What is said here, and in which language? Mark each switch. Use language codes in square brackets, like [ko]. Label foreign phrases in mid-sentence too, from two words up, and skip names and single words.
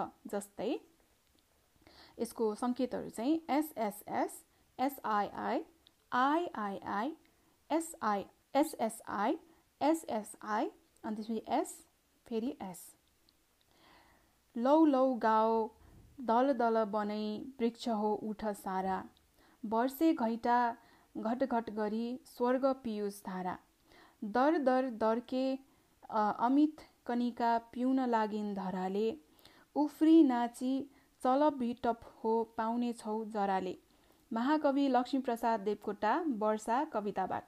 [ne] जस्तै यसको संकेतहरू चाहिँ एसएसएस, एसआइआई, आइआइआई, एसएसआई, एसएसआई अनि त्यसपछि एस, फेरि एस। लौ लौ गाओ दल दल बनै वृक्ष हो उठ सारा, वर्षे घैटा घट घट गरी स्वर्ग पियुष धारा, दर दर दर्के अमित कनिका पिउन लागिन् धराले, उफ्री नाची चल बिटप हो पाउने छौ जराले। महाकवि लक्ष्मीप्रसाद देवकोटा, वर्षा कविताबाट।